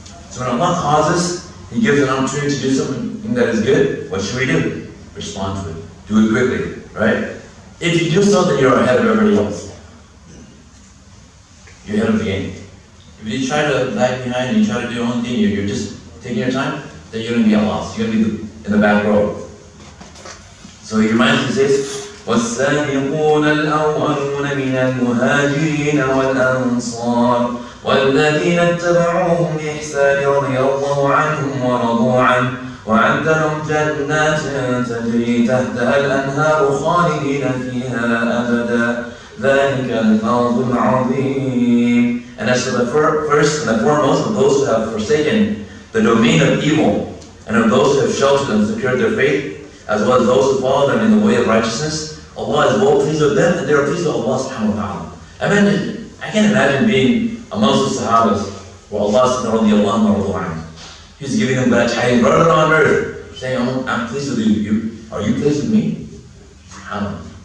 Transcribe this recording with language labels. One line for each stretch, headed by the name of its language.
English: So when Allah calls us, He gives an opportunity to do something that is good, what should we do? Respond to it. Do it quickly, right? If you do something, you're ahead of everybody else. You're ahead of the game. If you try to lag behind and you try to do your own thing, you're just taking your time, then you're going to be at loss. You're going to be in the back row. So he reminds me, he says,
Arabic: وَالسَّابِقُونَ الْأَوَّلُونَ مِنَ الْمُهَاجِرِينَ وَالْأَنصَارِ وَالَّذِينَ اتَّبَعُوهُمْ بِإِحْسَانٍ رَضِيَ اللَّهُ عَنْهُمْ وَرَضُوا عَنْهُ وَأَعَدَّ لَهُمْ جَنَّاتٍ تَجْرِي تَحْتَهَا الْأَنْهَارُ خَالِدِينَ فِيهَا أَبَدًا ذَلِكَ الْفَوْزُ الْعَظِيمُ.
English: And as for the first and the foremost of those who have forsaken the domain of evil, and of those who have sheltered and secured their faith, as well as those who follow them in the way of righteousness, Allah is well pleased with them, and they are pleased with Allah subhanahu wa ta'ala. I can't imagine being amongst the Sahabas, where Allah said, radiallahu anhu, He's giving them that time, brother on earth, saying, I'm pleased with you. Are you pleased with me? SubhanAllah.